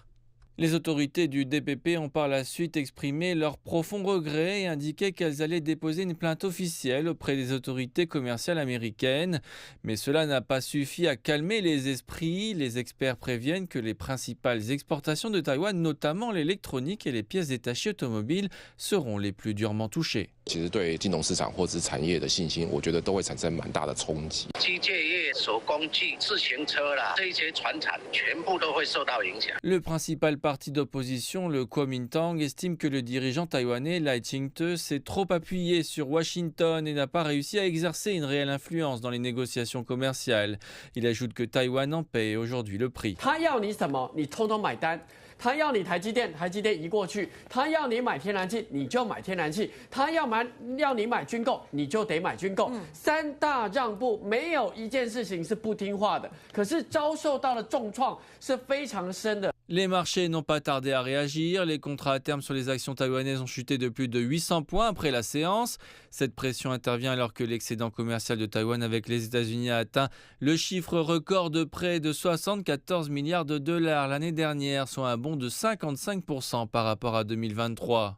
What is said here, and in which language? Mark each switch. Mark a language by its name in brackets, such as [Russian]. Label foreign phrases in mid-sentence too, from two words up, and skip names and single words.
[French] Les autorités du DPP ont par la suite exprimé leur profond regret et indiqué qu'elles allaient déposer une plainte officielle auprès des autorités commerciales américaines. Mais cela n'a pas suffi à calmer les esprits. Les experts préviennent que les principales exportations de Taïwan, notamment l'électronique et les pièces détachées automobiles, seront les plus durement touchées. [Chinese] 其实对金融市场或是产业的信心，我觉得都会产生蛮大的冲击。机械业、手工具、自行车啦，这些传产全部都会受到影响。 [French] Le principal parti d'opposition, le Kuomintang, estime que le dirigeant taïwanais Lai Ching-te s'est trop appuyé sur Washington et n'a pas réussi à exercer une réelle influence dans les négociations commerciales. Il ajoute que Taïwan en paie aujourd'hui le prix. [Chinese] 他要你什么，你通通买单。他要你台积电，台积电移过去；他要你买天然气，你就买天然气；他要你买军购，你就得买军购。三大让步，没有一件事情是不听话的。可是遭受到的重创是非常深的。 [French] Les marchés n'ont pas tardé à réagir. Les contrats à terme sur les actions taïwanaises ont chuté de plus de 800 points après la séance. Cette pression intervient alors que l'excédent commercial de Taïwan avec les États-Unis a atteint le chiffre record de près de 74 milliards de dollars l'année dernière, soit un bond de 55% par rapport à 2023.